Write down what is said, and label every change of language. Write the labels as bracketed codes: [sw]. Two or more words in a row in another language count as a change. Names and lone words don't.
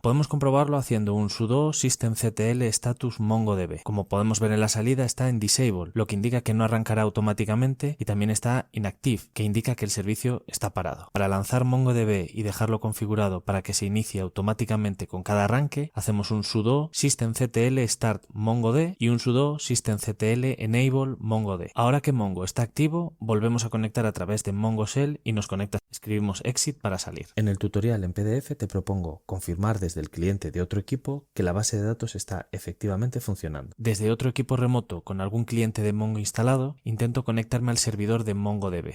[es] Podemos comprobarlo haciendo un sudo systemctl status MongoDB. Como podemos ver en la salida, está en disable, lo que indica que no arrancará automáticamente, y también está inactive, que indica que el servicio está parado. Para lanzar MongoDB y dejarlo configurado para que se inicie automáticamente con cada arranque, hacemos un sudo systemctl start mongod y un sudo systemctl enable mongod. Ahora que Mongo está activo, volvemos a conectar a través de Mongo Shell y nos conecta. Escribimos exit para salir. En el tutorial en PDF te propongo confirmar desde el cliente de otro equipo que la base de datos está efectivamente funcionando. Desde otro equipo remoto con algún cliente de Mongo instalado, intento conectarme al servidor de MongoDB.